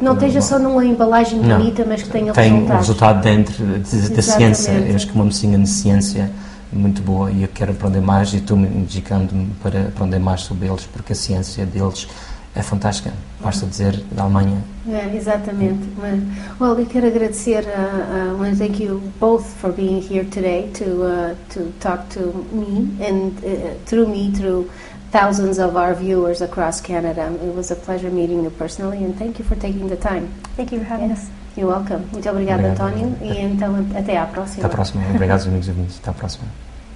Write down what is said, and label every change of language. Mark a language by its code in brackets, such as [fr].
[pt] Não esteja só numa embalagem bonita, mas que tenha tem resultados. um resultado dentro da ciência. Eu acho que uma medicina de ciência muito boa e eu quero aprender mais e estou-me dedicando-me para aprender mais sobre eles porque a ciência deles é fantástica. Basta dizer, da Alemanha. Exatamente. [en] Well, [pt] eu quero agradecer, [en] I want to thank you both for being here today to talk to me and through thousands of our viewers across Canada. It was a pleasure meeting you personally, and thank you for taking the time. Thank you for having us. You're welcome. [pt] Muito obrigada, António. E então, até à próxima. Até à próxima. Obrigado, amigos ouvintes. Até à próxima.